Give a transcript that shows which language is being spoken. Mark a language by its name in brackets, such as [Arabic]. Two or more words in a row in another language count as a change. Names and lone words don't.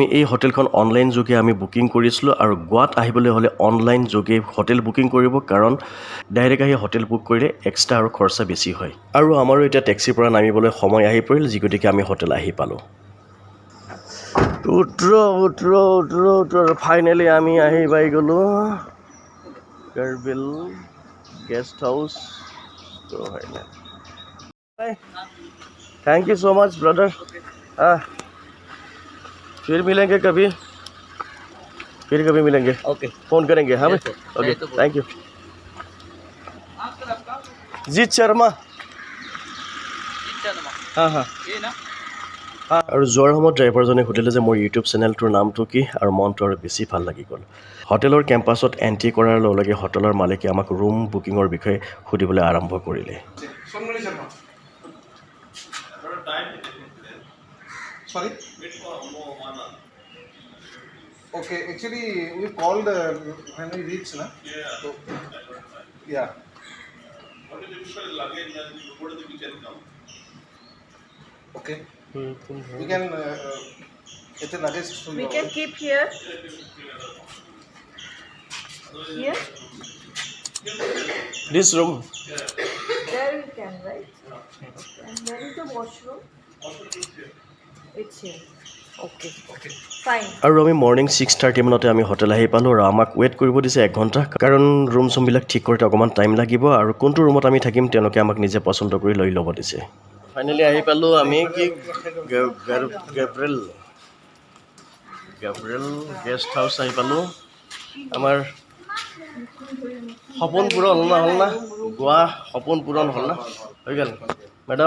[Assamese] এই হোটেলখন অনলাইন যোগে আমি বুকিং কৰিছিলোঁ আৰু গোৱাত আহিবলৈ হ'লে অনলাইন যোগে হোটেল বুকিং কৰিব কাৰণ ডাইৰেক্ট আহি হোটেল বুক কৰিলে এক্সট্ৰা আৰু খৰচা বেছি হয় আৰু আমাৰো এতিয়া টেক্সিৰ পৰা নামিবলৈ সময় আহি পৰিল যি গতিকে আমি হোটেল আহি পালোঁ উত্তৰ ফাইনেলি আমি আহি পাই গ'লোঁ [Hindi] গেব্ৰিয়েল गेस्ट हाउस तो है ना [English] thank you so much brother [Hindi] फिर मिलेंगे कभी मिलेंगे ओके फ़ोन करेंगे हाँ भाई ओके [English] thank you [Assamese] जीत शर्मा हाँ हाँ আৰু যোৱাৰ সময়ত ড্ৰাইভাৰজনে সুধিলে যে মোৰ ইউটিউব চেনেলটোৰ নামটো কি আৰু মনটো আৰু বেছি ভাল লাগি গ'ল হোটেলৰ কেম্পাছত এণ্ট্ৰি কৰাৰ লগে লগে হোটেলৰ মালিকে আমাক ৰুম বুকিঙৰ বিষয়ে সুধিবলৈ আৰম্ভ কৰিলে [English] Sonmani Sharma. Sorry? Okay, actually we called when we reached, na? So, yeah. Okay. We can get the luggage to We your can keep here. Here? this room There you can, right? And where is the washroom? It's here. Okay. Fine. [Assamese] আৰু আমি মৰ্ণিং 6:30 মানতে আমি হোটেল আহি পালোঁ আৰু আমাক ৱেইট কৰিব দিছে 1 ঘণ্টা কাৰণ ৰুম চুমবিলাক ঠিক কৰোঁতে অকণমান টাইম লাগিব আৰু কোনটো ৰুমত আমি থাকিম তেওঁলোকে আমাক নিজে পচন্দ কৰি লৈ ল'ব দিছে ফাইনেলি আহি পালোঁ আমি কি গেব্ৰিয়েল গেষ্ট হাউচ আহি পালোঁ আমাৰ সপোন পূৰণ হ'ল না গোৱা সপোন পূৰণ হ'ল না হৈ গ'ল মেডাম